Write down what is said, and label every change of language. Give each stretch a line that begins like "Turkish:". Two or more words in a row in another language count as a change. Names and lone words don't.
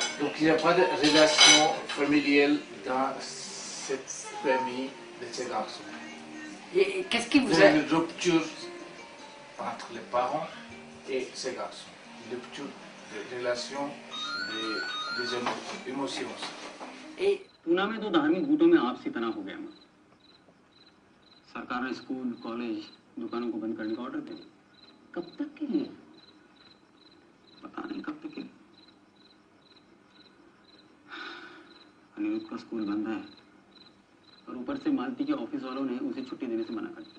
French: Donc il n'y a pas de relation familiale dans cette famille de ces garçons. Et qu'est-ce qui Il vous y a a... une rupture entre les parents et ces garçons. Une rupture de relation, des émotions. Et
Hindi: पूना में तो धार्मिक गुटों में आपसी तनाव हो गया। सरकार ने स्कूल, कॉलेज, दुकानों को बंद करने का ऑर्डर दे दिया। कब तक के लिए? पता नहीं कब तक के लिए। अनिरुद्ध का स्कूल बंद है और ऊपर से मालती के ऑफिस वालों ने उसे छुट्टी देने से मना कर दिया।